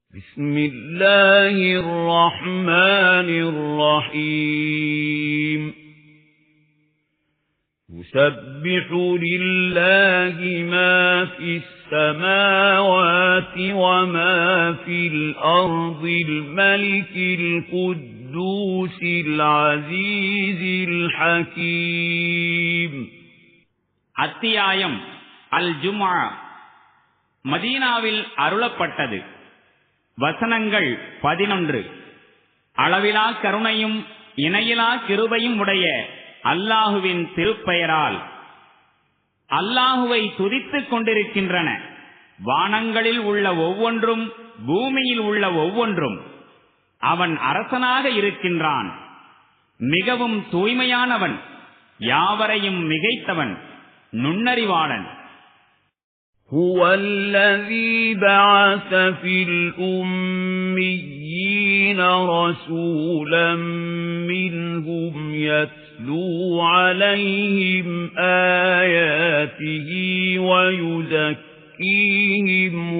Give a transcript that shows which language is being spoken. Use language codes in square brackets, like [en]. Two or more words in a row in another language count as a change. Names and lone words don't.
[ar] بسم الله الرحمن الرحيم يسبح لله ما في السماوات وما في الأرض الملك القدوس العزيز الحكيم. [ta] அத்தியாயம் அல் ஜும்ஆ. மதீனாவில் அருளப்பட்டது. வசனங்கள் 11. அளவிலா கருணையும் இணையிலா கிருபையும் உடைய அல்லாஹுவின் திருப்பெயரால். அல்லாஹுவை துதித்துக் கொண்டிருக்கின்றன வானங்களில் உள்ள ஒவ்வொன்றும் பூமியில் உள்ள ஒவ்வொன்றும். அவன் அரசனாக இருக்கின்றான், மிகவும் தூய்மையானவன், யாவரையும் மிகைத்தவன், நுண்ணறிவாளன். [ar] هو الذي بعث في الأميين رسولا منهم يتلو عليهم آياته ويزكيهم